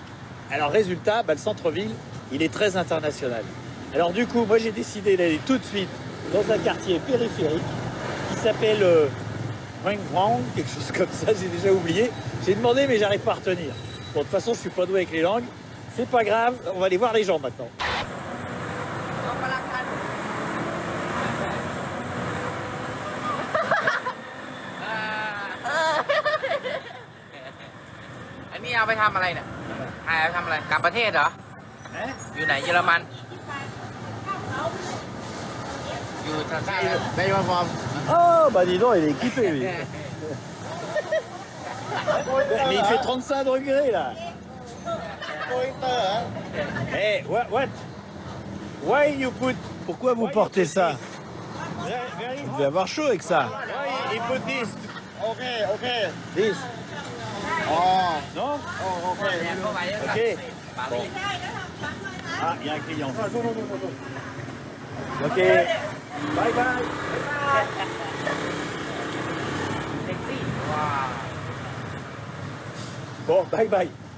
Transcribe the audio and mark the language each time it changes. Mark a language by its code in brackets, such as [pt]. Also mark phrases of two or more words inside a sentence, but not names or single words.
[fr] Alors résultat, le centre-ville, il est très international. Alors du coup, moi j'ai décidé d'aller tout de suite dans un quartier périphérique qui s'appelle Huang Vang, quelque chose comme ça, j'ai déjà oublié. J'ai demandé mais j'arrive pas à retenir. Bon, de toute façon, je suis pas doué avec les langues. C'est pas grave, on va aller voir les gens maintenant. [th] อันนี้เอาไปทำอะไรเนี่ยถ่ายเอาไปทำอะไรกลับประเทศเหรออยู่ไหนเยอรมันอยู่ทางใต้ได้มาฟอร์ม [fr] Oh, bah dis donc, il est équipé, lui. Mais il fait 35 degrés, là. [en] Eh, what? Why you put... [fr] Pourquoi vous portez ça? Vous devez avoir chaud avec ça. [en] Why you put this? Okay. This. [fr] Oh, non? Oh, ok. Bon. Ah, il y a un client. Ok. [en] Bye bye. Bon, bye bye.